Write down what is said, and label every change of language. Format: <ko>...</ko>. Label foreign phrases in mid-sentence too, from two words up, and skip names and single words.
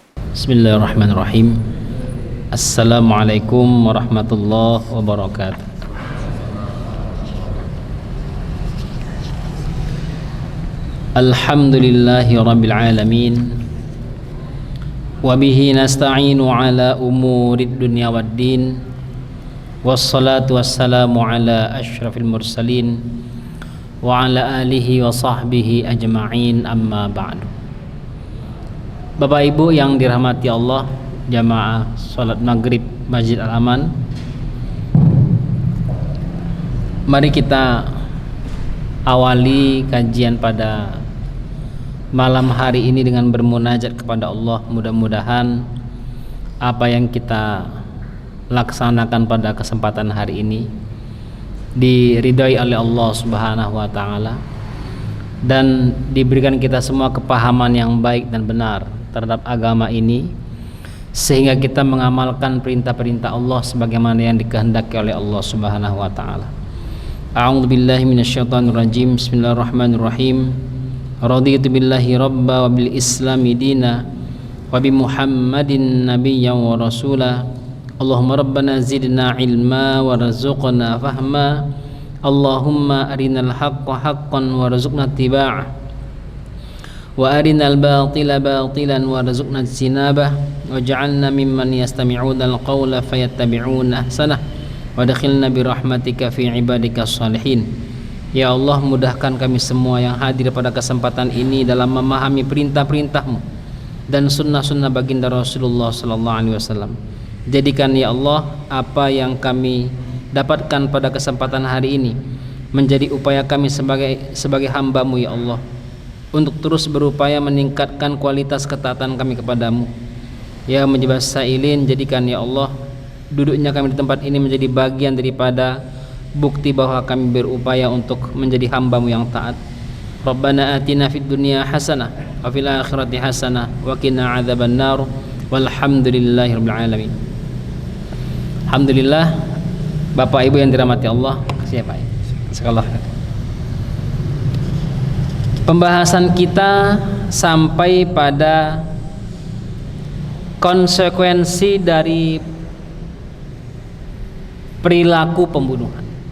<ar>بسم الله الرحمن الرحيم. السلام عليكم ورحمة الله وبركاته. الحمد لله رب العالمين. وبه نستعين على أمور الدنيا والدين. والصلاة والسلام على أشرف المرسلين وعلى آله وصحبه أجمعين، أما بعد.</ar> <id>Bapak Ibu yang dirahmati Allah, jamaah salat maghrib Masjid Al-Aman, mari kita awali kajian pada malam hari ini dengan bermunajat kepada Allah. Mudah-mudahan apa yang kita laksanakan pada kesempatan hari ini diridhai oleh Allah</id> <ar>سبحانه وتعالى</ar> <id>dan diberikan kita semua kepahaman yang baik dan benar terhadap agama ini, sehingga kita mengamalkan perintah-perintah Allah sebagaimana yang dikehendaki oleh Allah</id> <ar>سبحانه وتعالى. أعوذ بالله من الشيطان الرجيم. بسم الله الرحمن الرحيم. رضيت بالله ربا وبالإسلام دينا وبمحمد نبيا ورسولا. اللهم ربنا زدنا علما وارزقنا فهما. اللهم أرنا الحق حقا وارزقنا اتباعه وأرنا الباطل باطلا وارزقنا اجتنابه واجعلنا ممن يستمعون القول فيتبعون أحسنه وأدخلنا برحمتك في عبادك الصالحين.</ar> <id>Ya Allah, mudahkan kami semua yang hadir pada kesempatan ini dalam memahami perintah-perintah-Mu dan sunnah-sunnah baginda Rasulullah</id> <ar>صلى الله عليه وسلم.</ar> <id>Jadikan ya Allah apa yang kami dapatkan pada kesempatan hari ini menjadi upaya kami sebagai hamba-Mu ya Allah, untuk terus berupaya meningkatkan kualitas ketaatan kami kepadamu.</id> <ar>يا مجيب السائلين,</ar> <id>jadikan ya Allah duduknya kami di tempat ini menjadi bagian daripada bukti bahwa kami berupaya untuk menjadi hamba-Mu yang taat.</id> <ar>ربنا آتنا في الدنيا حسنة وفي الآخرة حسنة وقنا عذاب النار. والحمد لله رب العالمين.</ar> <id>Alhamdulillah, Bapak Ibu yang dirahmati Allah, siapa ya? Sekolah. Pembahasan kita sampai pada konsekuensi dari perilaku pembunuhan.</id>